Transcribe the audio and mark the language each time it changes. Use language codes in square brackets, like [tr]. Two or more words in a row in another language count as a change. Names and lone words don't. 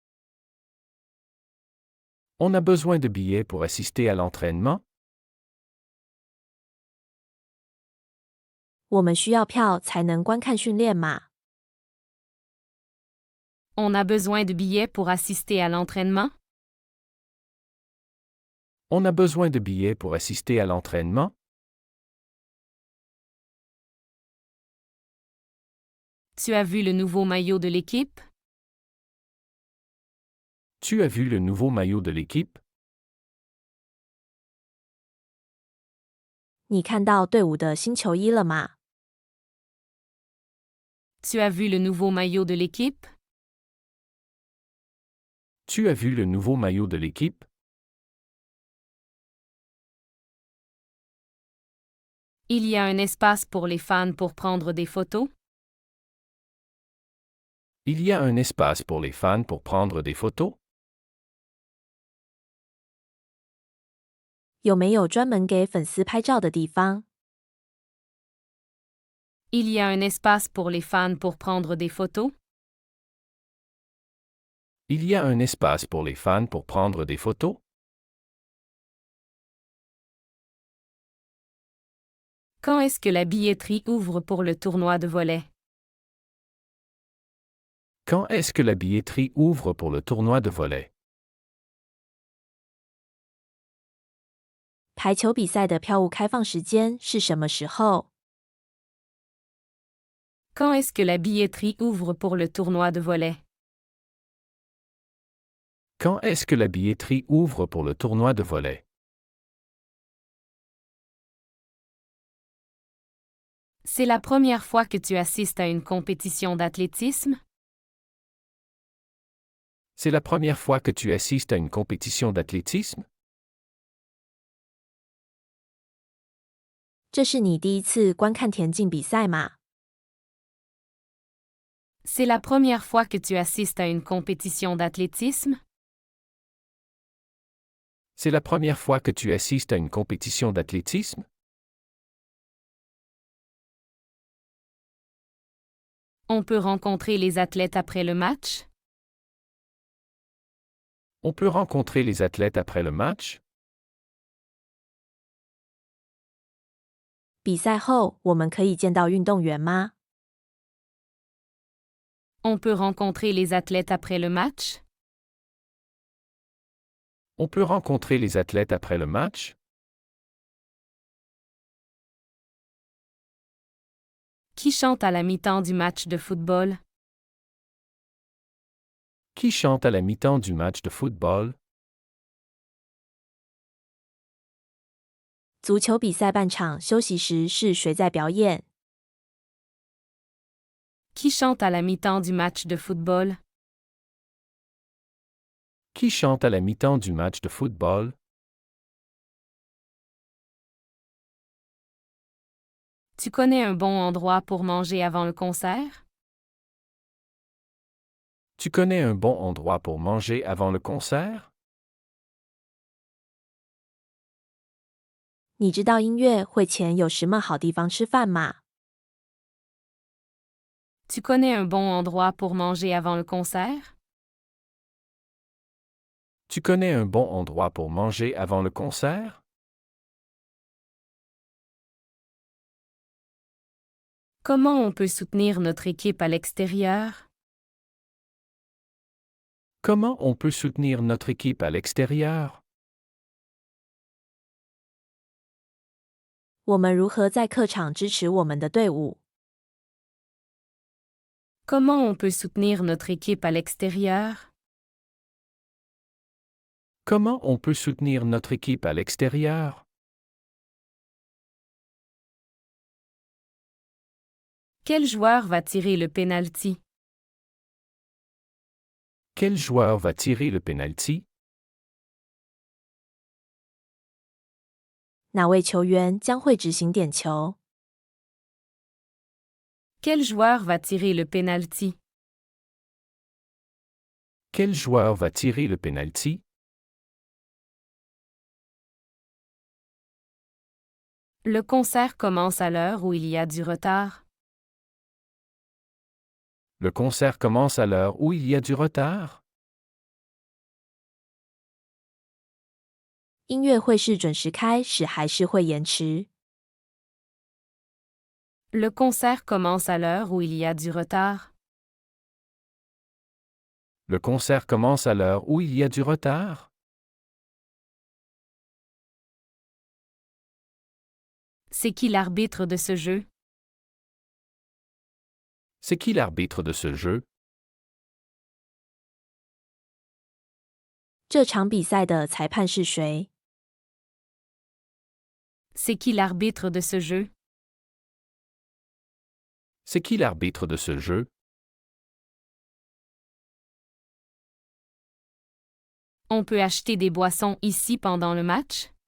[fr] On a besoin de billets pour assister à l'entraînement? [zh] 我们需要票才能观看训练吗？ [fr] On a besoin de billets pour assister à l'entraînement? On a besoin de billets pour assister à l'entraînement? Tu as vu le nouveau maillot de l'équipe? Tu as vu le nouveau maillot de l'équipe? [zh] 你看到队伍的新球衣了吗？ [fr] Tu as vu le nouveau maillot de l'équipe? Tu as vu le nouveau maillot de l'équipe? Il y a un espace pour les fans pour prendre des photos? Il y a un espace pour les fans pour prendre des photos? [zh] 有没有专门给粉丝拍照的地方？ [fr] Il y a un espace pour les fans pour prendre des photos? Il y a un espace pour les fans pour prendre des photos? Quand est-ce que la billetterie ouvre pour le tournoi de volley? Quand est-ce que la billetterie ouvre pour le tournoi de volley? [zh] 排球比赛的票务开放时间是什么时候？ [fr] Quand est-ce que la billetterie ouvre pour le tournoi de volley? Quand est-ce que la billetterie ouvre pour le tournoi de volley? C'est la première fois que tu assistes à une compétition d'athlétisme? C'est la première fois que tu assistes à une compétition d'athlétisme? [zh] 这是你第一次观看田径比赛吗？ [fr] C'est la première fois que tu assistes à une compétition d'athlétisme? C'est la première fois que tu assistes à une compétition d'athlétisme? On peut rencontrer les athlètes après le match? On peut rencontrer les athlètes après le match? [zh] 比赛后我们可以见到运动员吗？ [fr] On peut rencontrer les athlètes après le match? On peut rencontrer les athlètes après le match? Qui chante à la mi-temps du match de football? Qui chante à la mi-temps du match de football? [zh] 足球比赛半场休息时是谁在表演？ [fr] Qui chante à la mi-temps du match de football? Qui chante à la mi-temps du match de football? Tu connais un bon endroit pour manger avant le concert? Tu connais un bon endroit pour manger avant le concert? [zh] 你知道音乐会前有什么好地方吃饭吗？ [fr] Tu connais un bon endroit pour manger avant le concert? Tu connais un bon endroit pour manger avant le concert? Comment on peut soutenir notre équipe à l'extérieur? Comment on peut soutenir notre équipe à l'extérieur? [zh] 我们如何在客场支持我们的队伍？ [fr] Comment on peut soutenir notre équipe à l'extérieur? Comment on peut soutenir notre équipe à l'extérieur? Quel joueur va tirer le penalty? Quel joueur va tirer le penalty? [zh] 哪位球员将会执行点球？ [fr] Quel joueur va tirer le penalty? Quel joueur va tirer le penalty? Le concert commence à l'heure où il y a du retard. Le concert commence à l'heure où il y a du retard? [zh] 音乐会是准时开始还是会延迟？ [fr] Le concert commence à l'heure où il y a du retard. Le concert commence à l'heure où il y a du retard? C'est qui l'arbitre de ce jeu? C'est qui l'arbitre de ce jeu? [zh] 这场比赛的裁判是谁？ [fr] C'est qui l'arbitre de ce jeu? C'est qui l'arbitre de ce jeu? On peut acheter des boissons ici pendant le match?